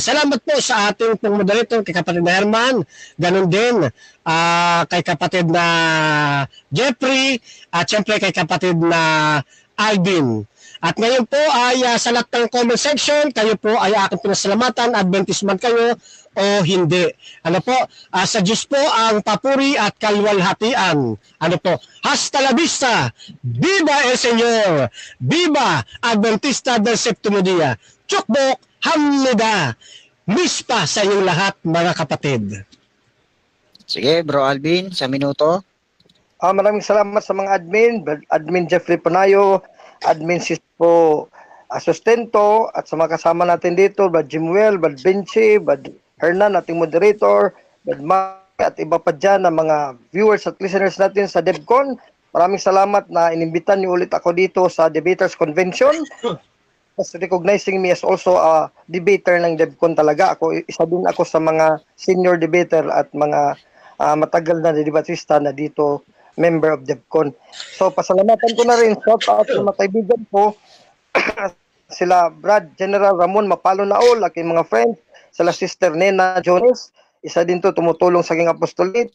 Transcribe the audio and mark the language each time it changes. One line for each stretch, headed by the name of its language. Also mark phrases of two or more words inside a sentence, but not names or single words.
Filipino: Salamat po sa ating pong moderator kay kapatid na Herman, ganun din kay kapatid na Jeffrey at syempre kay kapatid na Alvin. At ngayon po ay sa lahat ng
English: comment section,
Filipino: kayo po ay aking pinasalamatan, Adventist man kayo o hindi. Ano po, sa Diyos po ang papuri at kalwalhatian. Ano po,
Spanish: hasta la vista, viva el Señor, viva Adventista del Septimo Dia,
Korean: 축복, 합니다,
Filipino: mispa sa inyong lahat mga kapatid. Sige, Bro Alvin, 1 minuto. Maraming salamat sa mga admin Jeffrey Panayo, admin Sispo Sustento, at sa mga kasama natin dito, Brad Jimuel, Brad Vinci, Brad Hernan, ating moderator, Brad Mike, at iba pa dyan na mga viewers at listeners natin sa DevCon. Maraming salamat na inimbitan niyo ulit ako dito sa Debaters Convention.
English: As recognizing me as also a debater
Filipino: ng DevCon talaga. Isa din ako sa mga
English: senior debater
Filipino: at mga matagal na debatista na dito
English: member of DevCon.
Filipino: So, pasalamatan ko na rin
English: shout out
Filipino: sa mga kaibigan ko sila Brad General Ramon Mapalo Naol, aking mga friends, sila Sister Nena Jones, isa din to tumutulong sa aking apostolate.